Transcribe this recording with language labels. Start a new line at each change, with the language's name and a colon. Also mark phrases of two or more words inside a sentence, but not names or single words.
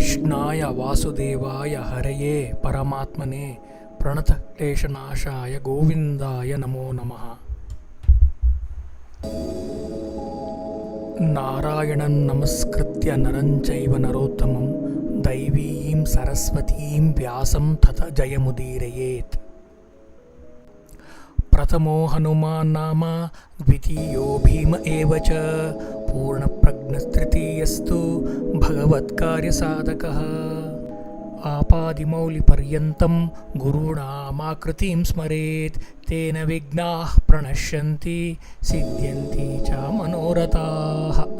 Sanskrit: ಕೃಷ್ಣಾಯ ವಾಸುದೇವಾಯ ಹರಯೇ ಪರಮಾತ್ಮನೇ ಪ್ರಣತಕ್ಲೇಶನಾಶಾಯ ಗೋವಿಂದಾಯ ನಮೋ ನಮಃ. ನಾರಾಯಣಂ ನಮಸ್ಕೃತ್ಯ ನರಂ ಚೈವ ನರೋತ್ತಮಂ ದೈವೀಂ ಸರಸ್ವತೀಂ ವ್ಯಾಸಂ ತತ ಜಯಮುದೀರಯೇತ್. ಪ್ರಥಮೋ ಹನುಮಾನ್ ನಾಮ ದ್ವಿತೀಯೋ ಭೀಮ ಏವ ಚ ಪೂರ್ಣಪ್ರಜ್ಞಸ್ತೃತೀಯಸ್ತು ಭಗವತ್ಕಾರ್ಯಸಾಧಕಃ. ಆಪಾದಿಮೌಲಿಪರ್ಯಂತಂ ಗುರುಣಾಮಾಕೃತಿಂ ಸ್ಮರೇತ್ ತೇನ ವಿಘ್ನಾಃ ಪ್ರಣಶ್ಯಂತಿ ಸಿದ್ಧ್ಯಂತಿ ಚ ಮನೋರಥಾಃ.